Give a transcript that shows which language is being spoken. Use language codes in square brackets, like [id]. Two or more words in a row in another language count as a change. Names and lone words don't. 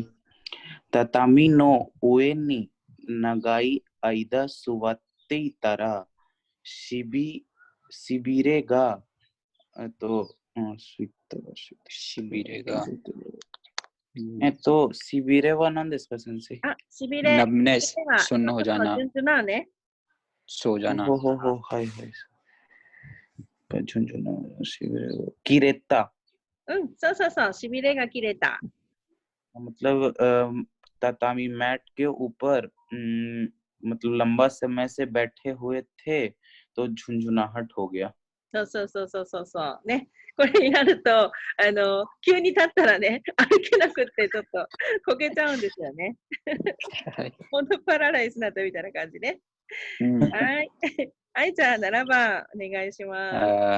[ja] 畳の上に長い間座っていたら、しびれが、しびれが、しびれは何ですか、先生？あ、しびれ。 [hi] नमनेस सुन्न हो जाना [ja] 順々ね。 [hi] सो जाना [ja] はい。しびれが切れた。うん、そう。しびれが切れた。 [hi] मतलब तातामी मैट के ऊपर मतलब लंबा समय से बैठे हुए थे तो झुंझुनाहट हो गया। [ja] そう。ね。これやると、急に立ったらね、歩けなくってちょっとこけちゃうんですよね。ほんとパラライスになったみたいな感じね。はい。はい、じゃあ7番お願いします。